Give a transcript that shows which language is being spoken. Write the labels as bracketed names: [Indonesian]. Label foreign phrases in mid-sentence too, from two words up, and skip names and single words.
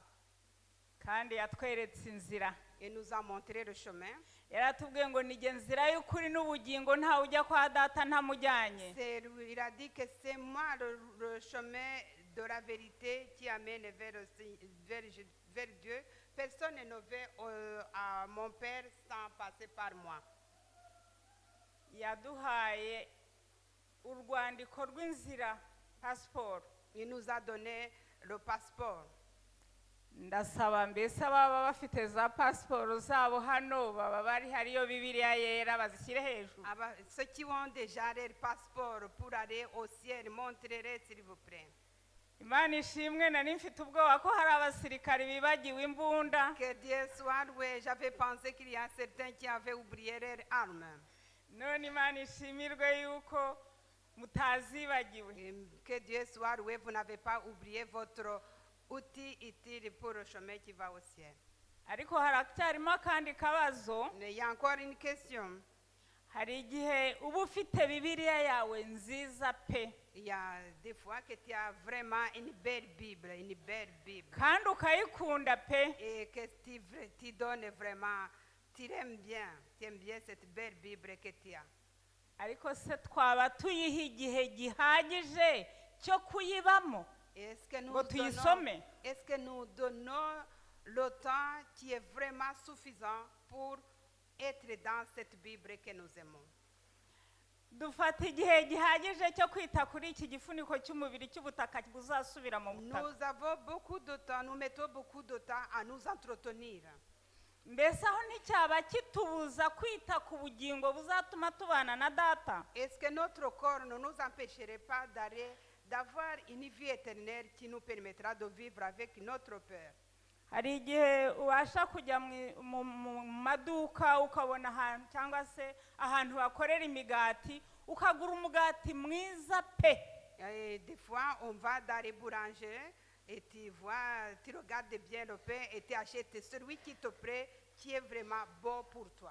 [Kinyarwanda] kandi yatweretse inzira, [French] Et nous a montré le chemin. [Kinyarwanda] yaratubwiye ngo nijye nzira y'ukuri n'ubugingo, ntawe ujya kwa data ntamujyanye. [French] Il a dit que c'est moi le chemin de la vérité qui amène vers Dieu. Personne ne va à mon Père sans passer par moi. [Kinyarwanda] yaduhaye urwandiko rw'inzira, pasiporo. [French] Il nous a donné le passeport. [Kinyarwanda] ndasaba mbese ababa bafite za pasiporo zabo hano baba bari hariyo bibiliya yera bazishyire hejuru. [French] Ceux qui ont déjà leur passeport pour aller au ciel, montrez-les s'il vous plaît. [Kinyarwanda] imana ishimwe, nari mfite ubwoba ko hari abasirikari bibagiwe imbunda. [French] Que Dieu soit loué. J'avais pensé qu'il y a certains qui avaient oublié leurs armes. [Kinyarwanda] none imana ishimirwe yuko mutazibagiwe. [French] Que Dieu soit loué. Vous n'avez pas oublié votre outil utile pour le chemin qui va au ciel. [Kinyarwanda] ariko haracyarimo akandi kabazo. [French] Mais il y a encore une question. [Kinyarwanda] hari igihe uba ufite bibiliya yawe nziza pe, [French] Il y a des fois que tu as vraiment une belle Bible, [Kinyarwanda] kandi ukayikunda pe, [French] et que tu donnes vraiment, tu aimes bien cette belle Bible que tu as. [Kinyarwanda] ariko se twaba tuyiha igihe gihagije cyo kuyibamo [French] Est-ce que [Kinyarwanda] ngo tuyisome? [French] est-ce que nous donnons le temps qui est vraiment suffisant pour être dans cette Bible que nous aimons? [Kinyarwanda] dufata igihe gihagije cyo kwita kuri iki gifuniko cy'umubiri cy'ubutaka buzasubira mu butaka? [French] Nous avons beaucoup de temps, nous mettons beaucoup de temps à nous entretenir. [Kinyarwanda] mbese aho nticyaba kitubuza kwita ku bugingo buzatuma tubana na data? [French] Est-ce que notre corps ne nous empêcherait pas d'avoir une vie éternelle qui nous permettra de vivre avec notre Père? [Kinyarwanda] hari igihe ubasha kujya mu maduka ukabona ahantu cyangwa se ahantu bakorera imigati, ukagura umugati mwiza pe. [French] Et des fois, on va dans les boulangeries et tu vois, tu regardes bien le pain et tu achètes celui qui te plaît, qui est vraiment bon pour toi.